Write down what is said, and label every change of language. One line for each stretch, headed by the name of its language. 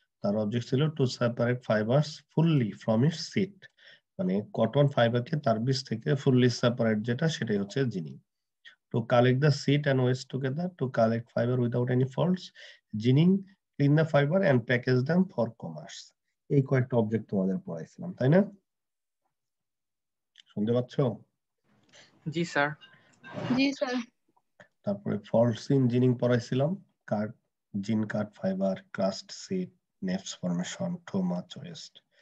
Bangla: তার অবজেক্ট ছিল
English: to separate fibres fully from its seed,
Bangla: মানে কটন ফাইবারকে তার বীজ থেকে ফুললি সেপারেট, যেটা সেটাই হচ্ছে ginning.
English: To collect the seed and waste together, to collect fiber without any faults, ginning, clean the fiber and package them for commerce.
Bangla: এই কয়েকটা অবজেক্ট তোমাদের পড়াইছিলাম, তাই না? শুনতে পাচ্ছ? জি স্যার। জি স্যার। তারপরে ফল্টস ইন জিনিং পড়াইছিলাম, কাট, জিন কাট fibre, crust seed, নেফস formation, too much West.